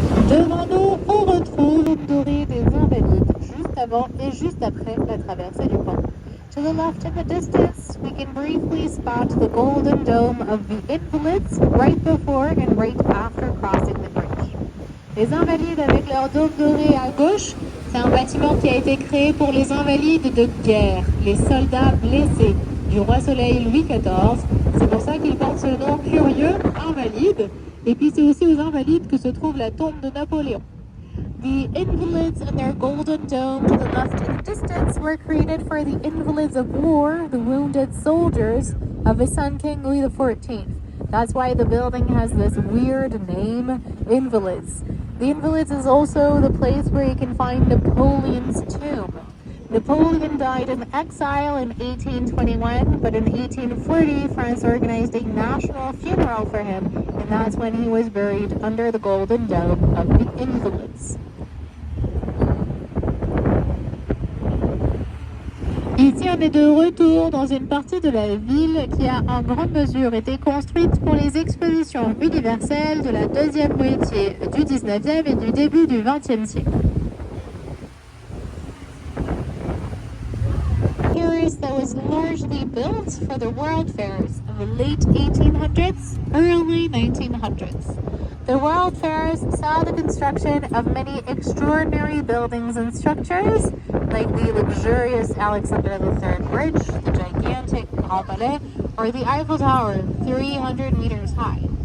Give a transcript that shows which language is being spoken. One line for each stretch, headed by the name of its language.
French: Devant nous, on retrouve une dorée des Invalides, juste avant et juste après la traversée du pont.
English: To the left in the distance, we can briefly spot the golden dome of the Invalides right before and right after crossing the bridge.
French: Les Invalides avec leur dôme doré à gauche, c'est un bâtiment qui a été créé pour les invalides de guerre, les soldats blessés du roi Soleil Louis XIV. C'est pour ça qu'il porte ce nom curieux, Invalides. Et puis c'est aussi aux Invalides que se trouve la tombe de Napoléon.
English: The Invalides and their golden dome to the left in the distance were created for the Invalids of War, the wounded soldiers of his son King Louis XIV. That's why the building has this weird name, Invalids. The Invalids is also the place where you can find Napoleon's tomb. Napoleon died in exile in 1821, but in 1840, France organized a national funeral for him, and that's when he was buried under the golden dome of the Invalids.
French: Ici, on est de retour dans une partie de la ville qui a en grande mesure été construite pour les expositions universelles de la deuxième moitié du 19e et du début du 20e siècle.
English: Paris that was largely built for the World Fairs of the late 1800s, early 1900s. The World Fairs saw the construction of many extraordinary buildings and structures, like the luxurious Alexander III Bridge, the gigantic Grand Palais, or the Eiffel Tower, 300 meters high.